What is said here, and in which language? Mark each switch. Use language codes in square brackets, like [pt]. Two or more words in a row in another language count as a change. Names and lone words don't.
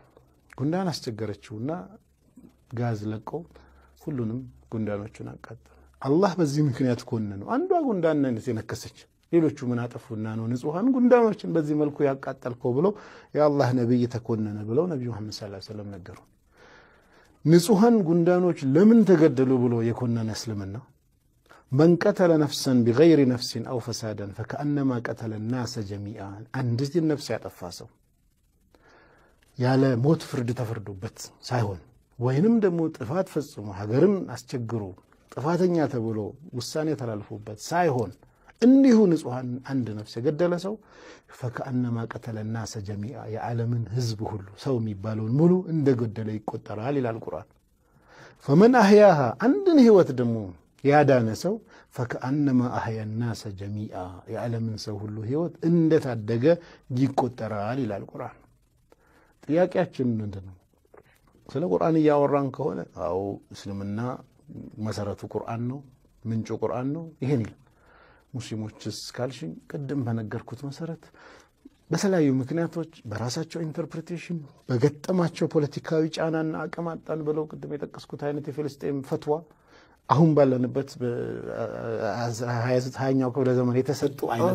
[am] አስቸገረችውና ጋዝ ለቆ ሁሉንም ጉንዳኖቹን አቃጠለ አላህ በዚህ ምክንያት ኮነነው አንዷ ጉንዳን የነከሰች ሌሎቹ ምን አጠፉና ነው ንጹሃን ጉንዳኖችን በዚህ መልኩ ያቃጠልከው ብለው የአላህ ነብይ ተኮነነ ብለው ነብዩ መሐመድ [ar] صلى الله عليه وسلم [am] ነገሩ ንጹሃን ጉንዳኖች ለምን ተገደሉ ብሎ የኮነነ እስልምና [ar] من قتل نفسا بغير نفس أو فسادا فكأنما قتل الناس جميعا عندي النفس يتفاسو [am] ያለ ሞት ፍርድ ተፈርዶበት ሳይሆን ወይንም ደግሞ ጥፋት ፈጽሞ ሀገርን አስቸግሮ ጥፋተኛ ተብሎ ውሳኔ ተላልፎበት ሳይሆን እንዲሁ ንጹሃን አንድ ነፍስ የገደለ ሰው [ar] فكأنما قتل الناس جميعا [am] የዓለምን ህዝብ ሁሉ ሰው የሚባለውን ሙሉ እንደገደለ ይቆጠራል ይላል ቁርአን [ar] فمن أحياها [am] አንድን ህይወት ደግሞ ያዳነ ሰው [ar] فكأنما أحيا الناس جميعا [am] የዓለምን ሰው ሁሉ ህይወት እንደታደገ ይቆጠራል ይላል ቁርአን ጥያቄያችን ምንድነው ስለ ቁርአን ያወራን ከሆነ አው እስልምና መሰረቱ ቁርአን ነው ምንጩ ቁርአን ነው ይሄን ሙስሊሞችስ ካልሽኝ ቀደም በነገርኩት መሰረት በተለያዩ ምክንያቶች በራሳቸው ኢንተርፕሪቴሽን በገጠማቸው ፖለቲካዊ ጫናና አቀማጣን ብለው ቀደም የጠቀስኩት አይነት የፍልስጤም ፈትዋ አሁን ባለንበት በ20ኛው ክፍለ ዘመን የተሰጡ አይነት